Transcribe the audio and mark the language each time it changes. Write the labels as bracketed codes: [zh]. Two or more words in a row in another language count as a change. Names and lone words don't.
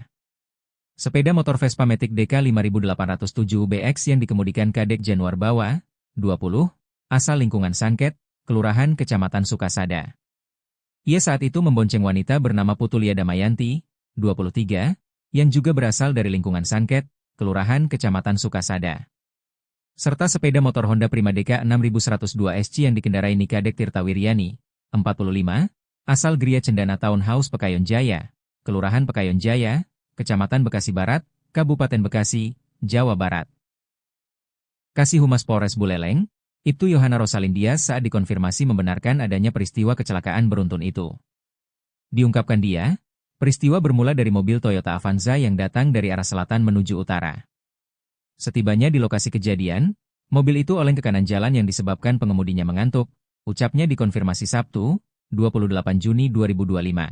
[id] Sepeda motor Vespa Matic DK 5807 BX yang dikemudikan Kadek Januar Bawa, 20, asal lingkungan Sangket, Kelurahan Kecamatan Sukasada. Ia saat itu membonceng wanita bernama Putu Lia Damayanti, 23, yang juga berasal dari lingkungan Sangket, Kelurahan Kecamatan Sukasada. Serta sepeda motor Honda Prima DK 6102 SC yang dikendarai Kadek Tirta Wiryani, 45, asal Gria Cendana Townhouse Pekayon Jaya, Kelurahan Pekayon Jaya, Kecamatan Bekasi Barat, Kabupaten Bekasi, Jawa Barat. Kasih Humas Polres Buleleng, Ibtu Yohana Rosalindia saat dikonfirmasi membenarkan adanya peristiwa kecelakaan beruntun itu. Diungkapkan dia, peristiwa bermula dari mobil Toyota Avanza yang datang dari arah selatan menuju utara. Setibanya di lokasi kejadian, mobil itu oleng ke kanan jalan yang disebabkan pengemudinya mengantuk, ucapnya dikonfirmasi Sabtu, 28 Juni 2025.